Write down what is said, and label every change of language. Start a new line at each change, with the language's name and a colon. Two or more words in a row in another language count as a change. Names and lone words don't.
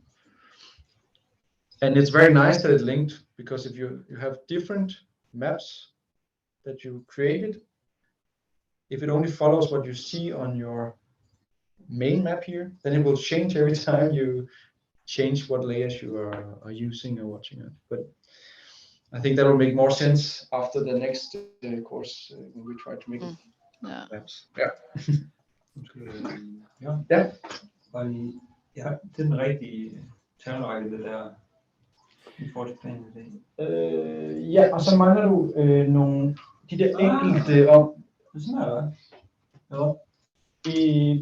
English: And it's very nice that it's linked, because if you have different maps that you created, if it only follows what you see on your main map here, then it will change every time you change what layers you are using or watching it. But I think that will make more sense after the next course when we try to make it maps.
Danish: Ja. Og det er den rigtige talrække, det der i forhold til planen i dag. Ja, og så mangler du nogle de der enkelte om. Sådan er det. Ja.